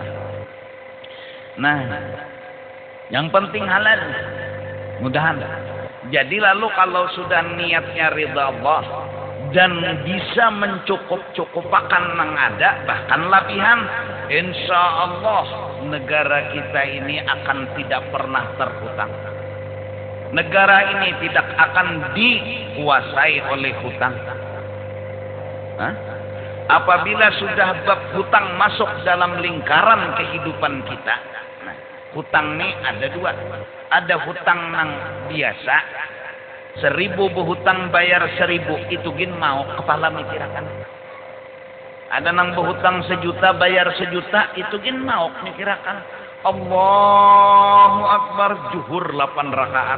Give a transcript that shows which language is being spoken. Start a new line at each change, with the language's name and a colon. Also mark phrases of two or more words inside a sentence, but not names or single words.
Indonesian: Nah, yang penting halal. Mudahan. Jadi lalu kalau sudah niatnya ridha Allah dan bisa mencukup-cukupakan nang ada, bahkan labihan,
Arabic: insya Allah
Indonesian: negara kita ini akan tidak pernah terhutang. Negara ini tidak akan dikuasai oleh hutang. Apabila sudah bab hutang masuk dalam lingkaran kehidupan kita, nah, hutang ini ada 2.
Banjar: Ada hutang nang biasa, 1000 berhutang bayar 1000, itu gin mau kepala mikirakan. Ada nang berhutang 1 juta bayar 1 juta, itu gin mau mikirakan.
Arabic: Allahu Akbar
Indonesian: zuhur 8 rakaat.